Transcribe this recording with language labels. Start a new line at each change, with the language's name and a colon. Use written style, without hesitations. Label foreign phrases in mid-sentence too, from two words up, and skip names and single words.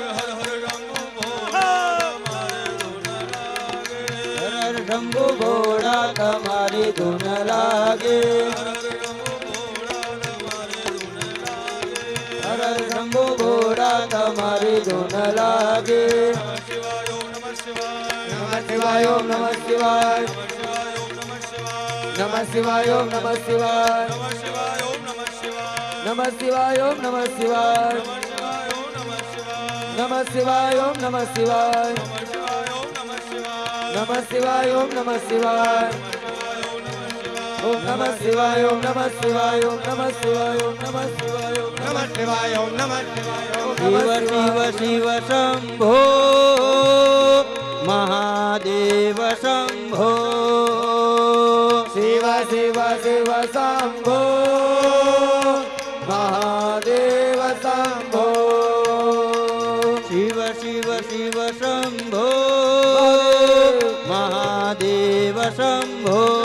Hindi: हर हर शंभु भोला तुम्हारी धुन लागे हर हर शंभु भोला तुम्हारी धुन लागे
Sanskrit: नमः शिवाय ओम नमः शिवाय नमः शिवाय ओम नमः शिवाय नमः शिवाय ओम नमः शिवाय नमः शिवाय ओम नमः शिवाय नमः शिवाय ओम नमः शिवाय ओम नमः शिवाय ओम नमः शिवाय ओम नमः शिवाय ओम नमः शिवाय ओम नमः शिवाय ओम नमः शिवाय ओम शिव शिव शिव शंभो महादेव शंभो शिव शिव शिव शंभो महादेव शंभो शिव शिव शिव शंभो महादेव शंभो